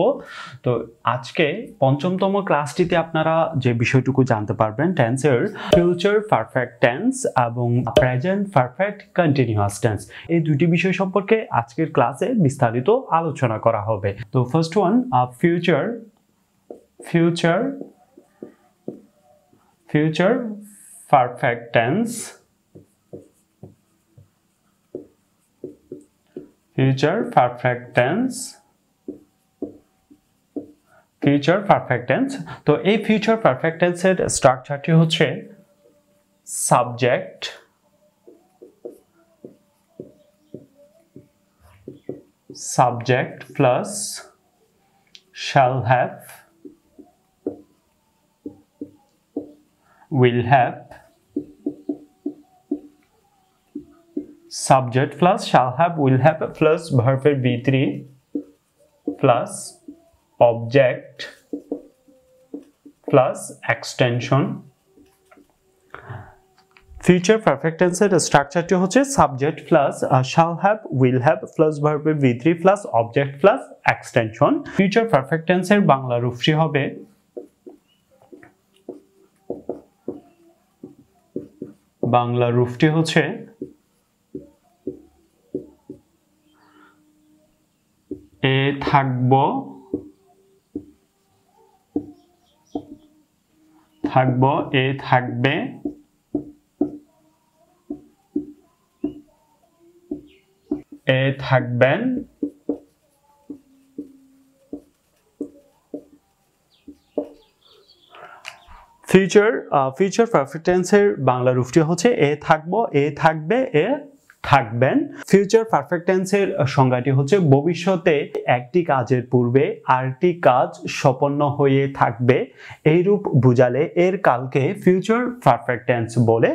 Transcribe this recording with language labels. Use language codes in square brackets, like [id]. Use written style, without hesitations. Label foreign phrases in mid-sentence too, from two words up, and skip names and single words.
[bn] তো আজকে পঞ্চমতম ক্লাসটিতে আপনারা যে বিষয়টুকু জানতে পারবেন টেন্সের [en] future perfect tense [bn] এবং [en] present perfect continuous tense, [bn] এই দুটি বিষয় সম্পর্কে আজকের ক্লাসে বিস্তারিত আলোচনা করা হবে। [en] তো first one, future perfect tense, future perfect tense, future perfect tense। [bn] তো এই [en] future perfect tense [bn] এর স্ট্রাকচারটি হচ্ছে [en] subject plus shall have, will have, subject plus shall have, will have plus verb V3 plus object plus extension। future perfect tense [bn] এর স্ট্রাকচারটি হচ্ছে [en] subject plus shall have, will have plus verb V3 plus object plus extension। future perfect tense [bn] এর বাংলা রূপটি হবে এ থাকবো, এ থাকবে, এ থাকবেন, [en] future perfect tense [bn] এর বাংলা রূপটি হচ্ছে এ থাকবো, এ থাকবে, এ থাকবেন। [en] future perfect tenseের [bn] সংজ্ঞাটি হচ্ছে ভবিষ্যতে একটি কাজের পূর্বে আরেকটি কাজ সম্পন্ন হয়ে থাকবে, এইরূপ বুঝালে এর কালকে [en] future perfect tense [bn] বলে।